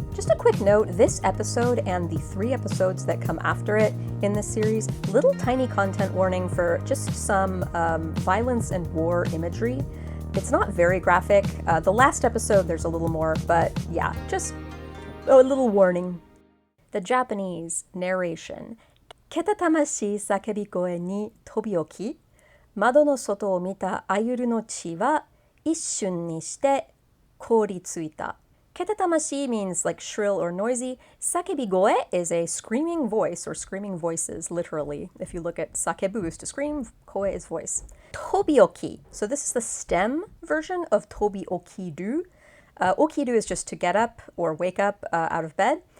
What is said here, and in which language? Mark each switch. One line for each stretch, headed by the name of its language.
English: Just a quick note, this episode and the 3 episodes that come after it in this series, little tiny content warning for just some violence and war imagery. It's not very graphic. The last episode there's a little more, but yeah, just a little warning. The Japanese narration.
Japanese: けたたましい叫び声に飛び起き、窓の外を見たアユルの血は一瞬にして凍りついた。
English: Ketatamashi means like shrill or noisy. Sakebigoe is a screaming voice or screaming voices, literally. If you look at sakebu is to scream, koe is voice. Tobioki. So this is the stem version of tobiokiru. Okiru is just to get up or wake up out of bed.